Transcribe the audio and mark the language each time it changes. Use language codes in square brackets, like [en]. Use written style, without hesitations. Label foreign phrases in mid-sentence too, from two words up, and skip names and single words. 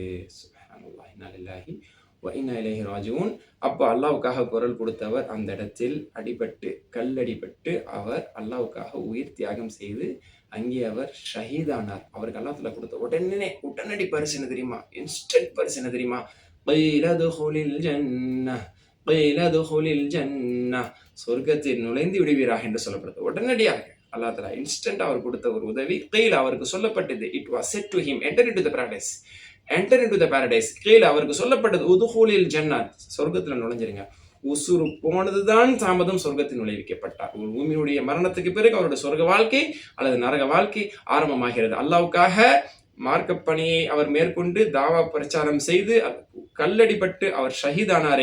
[ar] سبحان الله، إنا لله وإنا إليه راجعون. [ta] அப்போ அல்லாஹ்வுக்காக குரல் கொடுத்தவர் அந்த இடத்தில் கல்லடிபட்டு அவர் அல்லாஹ்வுக்காக உயிர் தியாகம் செய்து அங்கே அவர் ஷஹீதானார். அவருக்கு அல்லாஹ்வுல கொடுத்த உடனடி பரிசு என்ன தெரியுமா? இன்ஸ்டன்ட் பரிசு என்ன தெரியுமா? [ar] قيل ادخل الجنة قيل ادخل الجنة [ta] சொர்க்கத்தில் நுழைந்து விடுவீராக என்று சொல்லப்படுது. உடனடியாக அல்லாஹ் தஆலா இன்ஸ்டன்ட் அவர் கொடுத்த ஒரு உதவி. கீழ அவருக்கு சொல்லப்பட்டது, [en] It was said to him enter into the paradise, enter into the paradise. [ta] கீழ அவருக்கு சொல்லப்பட்டது [ar] ادخل الجنة, [ta] சொர்க்கத்தில் நுழைஞ்சிருங்க. உசுறு போனதுதான் தாமதம், சொர்க்கத்தில் நுழைவிக்கப்பட்டார். ஒரு பூமியுடைய மரணத்துக்கு பிறகு அவருடைய சொர்க்க வாழ்க்கை அல்லது நரக வாழ்க்கை ஆரம்பமாகிறது. அல்லாஹ்வுக்காக மார்க்கப்பணியை அவர் மேற்கொண்டு தாவா பிரச்சாரம் செய்து கல்லடிப்பட்டு அவர் ஷஹீதானாரே.